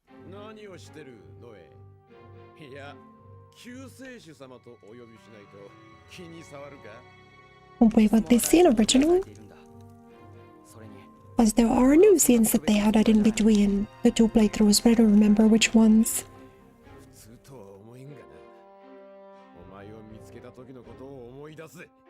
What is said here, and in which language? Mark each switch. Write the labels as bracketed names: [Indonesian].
[Japanese] 何をしてるノエ。いや、救世主様とお呼びしないと気に障るか。 [English] Oh wait, but this scene original? [Japanese] それに [English] As there are new scenes that they added in between the two playthroughs, but I don't remember which ones. [Japanese] 普通とは思えんがな。お前を見つけた時のことを思い出す。